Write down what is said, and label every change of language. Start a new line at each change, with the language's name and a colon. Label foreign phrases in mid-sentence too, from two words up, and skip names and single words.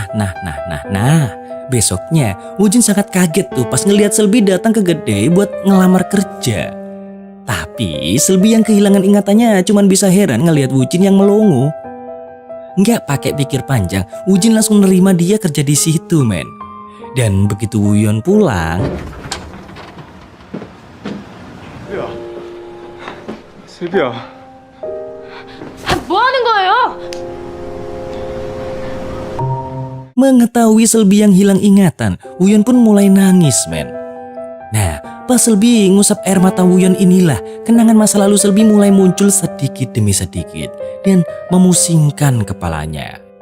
Indonesian: Besoknya, Wujin sangat kaget tuh pas ngeliat Selbi datang ke kedai buat ngelamar kerja. Tapi Selbi yang kehilangan ingatannya cuman bisa heran ngeliat Wujin yang melongo. Nggak pakai pikir panjang, Wujin langsung nerima dia kerja di situ, men. Dan begitu Wuyun pulang,
Korean: 슬비야. 뭐 하는 거예요?
Indonesian: mengetahui Selbi yang hilang ingatan, Wuyun pun mulai nangis, men. Nah, pas Selbi ngusap air mata Wuyun inilah, kenangan masa lalu Selbi mulai muncul sedikit demi sedikit dan memusingkan kepalanya.